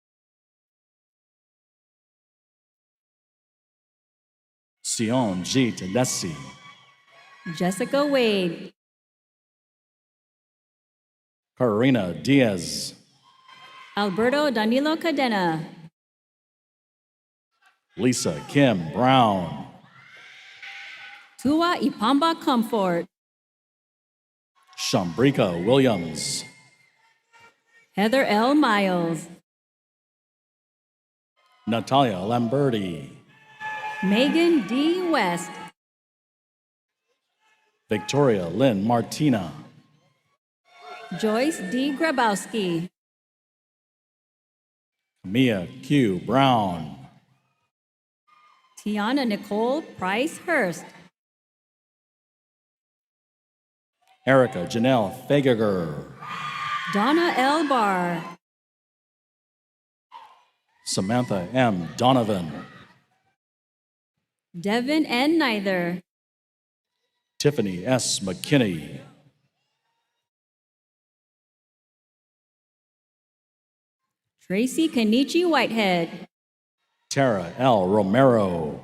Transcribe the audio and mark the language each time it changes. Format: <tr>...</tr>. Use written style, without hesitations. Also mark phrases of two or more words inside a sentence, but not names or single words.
<en>Sion G. Tedeschi, Jessica Wade, Karina Diaz, Alberto Danilo Cadena, Lisa Kim Brown, Tua Ipamba Comfort, Shambrika Williams, Heather L. Miles, Natalia Lamberti, Megan D. West, Victoria Lynn Martina, Joyce D. Grabowski, Mia Q. Brown, Tiana Nicole Price Hurst, Erica Janelle Fageger, Donna L. Barr, Samantha M. Donovan, Devin N. Neither, Tiffany S. McKinney, Tracy Kenichi Whitehead, Tara L. Romero,</en>